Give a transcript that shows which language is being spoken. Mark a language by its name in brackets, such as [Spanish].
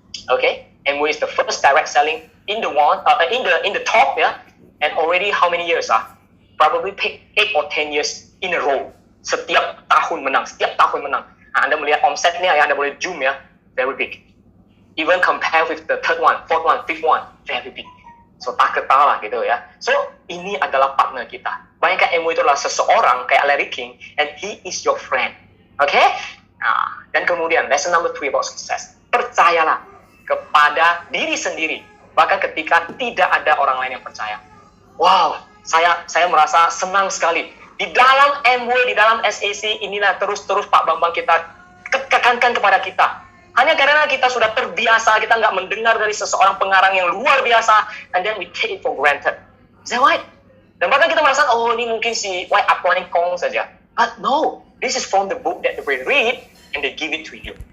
[English] Okay, Amway is the first direct selling in the world, in the top, yeah, and already how many years? Probably 8 or 10 years in a row. [Indonesian] Setiap tahun menang. Anda melihat omsetnya ya, Anda boleh zoom ya, [English] very big. Even compare with the third one, fourth one, fifth one, very big. [Indonesian] So tak ketalah gitu ya. So ini adalah partner kita. Bayangkan Amway itu adalah seseorang kayak Larry King, [English] and he is your friend. Okay? [Indonesian] Nah, dan kemudian [English] lesson number 3 about success. [Indonesian] Percayalah kepada diri sendiri. Bahkan ketika tidak ada orang lain yang percaya. [English] Wow, [Indonesian] saya merasa senang sekali. Di dalam Amway, di dalam SAC, inilah terus-terus Pak Bambang kita tekankan kepada kita. Hanya karena kita sudah terbiasa, kita nggak mendengar dari seseorang pengarang yang luar biasa, [English] and then we take it for granted. Is that right? [Indonesian] Dan bahkan kita merasa, oh ini mungkin si White Upline Kong saja. [English] But no, this is from the book that we read, and they give it to you.